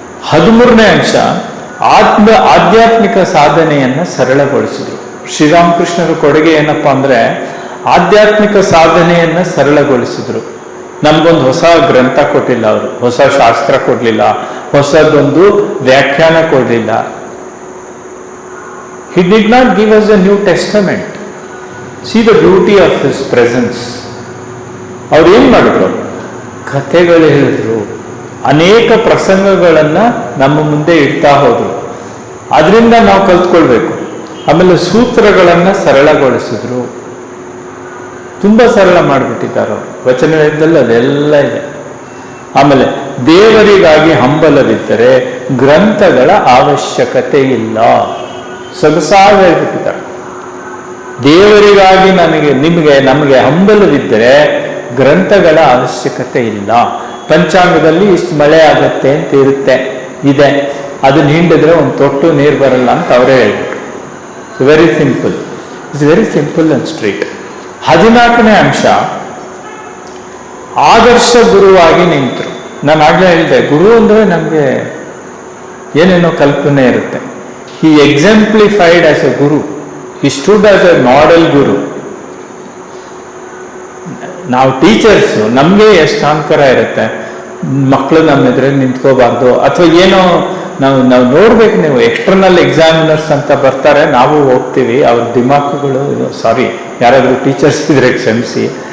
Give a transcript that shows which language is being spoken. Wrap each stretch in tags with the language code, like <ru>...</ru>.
<kn>13ನೇ ಅಂಶ, ಆಧ್ಯಾತ್ಮಿಕ ಸಾಧನೆಯನ್ನು ಸರಳಗೊಳಿಸಿದ್ರು. ಶ್ರೀರಾಮಕೃಷ್ಣರ ಕೊಡುಗೆ ಏನಪ್ಪಾ ಅಂದ್ರೆ ಆಧ್ಯಾತ್ಮಿಕ ಸಾಧನೆಯನ್ನು ಸರಳಗೊಳಿಸಿದ್ರು. ನಮ್ಗೊಂದು ಹೊಸ ಗ್ರಂಥ ಕೊಟ್ಟಿಲ್ಲ ಅವರು, ಹೊಸ ಶಾಸ್ತ್ರ ಕೊಡ್ಲಿಲ್ಲ, ಹೊಸದೊಂದು ವ್ಯಾಖ್ಯಾನ ಕೊಡಲಿಲ್ಲ.</kn> <en>He did not give us a New Testament. See the beauty of His presence.</en> <kn>ಅವ್ರು ಏನ್ ಮಾಡಿದ್ರು? ಕಥೆಗಳು ಹೇಳಿದ್ರು, ಅನೇಕ ಪ್ರಸಂಗಗಳನ್ನ ನಮ್ಮ ಮುಂದೆ ಇಡ್ತಾ ಹೋದ್ರು. ಅದರಿಂದ ನಾವು ಕಲ್ತ್ಕೊಳ್ಬೇಕು. ಆಮೇಲೆ ಸೂತ್ರಗಳನ್ನ ಸರಳಗೊಳಿಸಿದ್ರು, ತುಂಬಾ ಸರಳ ಮಾಡಿಬಿಟ್ಟಿದ್ದಾರೆ ಅವರು. ವಚನದಲ್ಲಿ ಅದೆಲ್ಲ ಇದೆ. ಆಮೇಲೆ ದೇವರಿಗಾಗಿ ಹಂಬಲವಿದ್ದರೆ ಗ್ರಂಥಗಳ ಅವಶ್ಯಕತೆ ಇಲ್ಲ, ಸೊಗಸಾಗಿ ಹೇಳ್ಬಿಟ್ಟಿದ್ದಾರೆ. ದೇವರಿಗಾಗಿ ನಮಗೆ ಹಂಬಲವಿದ್ದರೆ ಗ್ರಂಥಗಳ ಅವಶ್ಯಕತೆ ಇಲ್ಲ. ಪಂಚಾಂಗದಲ್ಲಿ ಇಷ್ಟು ಮಳೆ ಆಗತ್ತೆ ಅಂತ ಇದೆ, ಅದನ್ನ ಹಿಂಡಿದ್ರೆ ಒಂದು ತೊಟ್ಟು ನೀರು ಬರಲ್ಲ ಅಂತ ಅವರೇ ಹೇಳ್ಬಿಟ್ರು.</kn> <en>Very simple, it's very simple and straight.</en> <kn>14ನೇ ಅಂಶ, ಆದರ್ಶ ಗುರುವಾಗಿ ನಿಂತರು. ನಾನು ಆಗ್ಲೇ ಹೇಳಿದೆ, ಗುರು ಅಂದ್ರೆ ನಮಗೆ ಏನೇನೋ ಕಲ್ಪನೆ ಇರುತ್ತೆ.</kn> <en>He exemplified as a guru. He stood as a model guru.</en> <kn>ನಾವು ಟೀಚರ್ಸು, ನಮಗೆ ಎಷ್ಟು ಅಹಂಕಾರ ಇರುತ್ತೆ, ಮಕ್ಕಳು ನಮ್ಮ ಎದುರಿಗೆ ನಿಂತ್ಕೋಬಾರ್ದು ಅಥವಾ ಏನೋ ನಾವು ನೋಡ್ಬೇಕು. ನೀವು ಎಕ್ಸ್ಟರ್ನಲ್ ಎಕ್ಸಾಮಿನರ್ಸ್ ಅಂತ ಬರ್ತಾರೆ, ನಾವು ಹೋಗ್ತೀವಿ, ಅವ್ರ ದಿಮಾಕುಗಳು, ಸಾರಿ ಯಾರಾದರೂ ಟೀಚರ್ಸ್ ಇದ್ರೆ ಕ್ಷಮಿಸಿ.</kn>